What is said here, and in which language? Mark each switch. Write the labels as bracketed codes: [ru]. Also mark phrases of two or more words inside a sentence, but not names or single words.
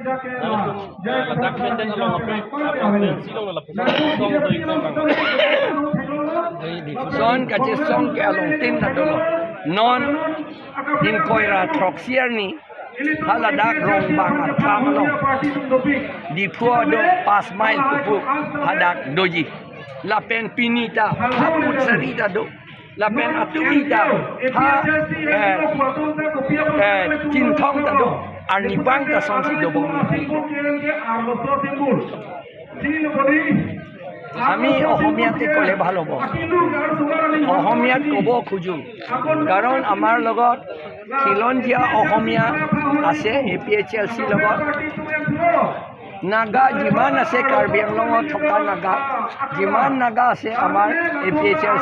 [mjw] Son kaji song ke along tin na dolo non in koira troxier ni haladak rong bang at kamalong di puado pas mile kupu hadak doji lapen pinita haput sarita do lapen atumita ha cintong ta do arnibang ta son si dobong [as] আমি অসমীয়াতে ক'লে ভাল হ'ব অসমীয়াত ক'ব খোজোঁ কাৰণ আমাৰ লগত খিলঞ্জীয়া অসমীয়া আছে APHLC লগত নাগা যিমান আছে কাৰ্বি আংলঙত থকা নাগা যিমান নাগা আছে আমাৰ APHLC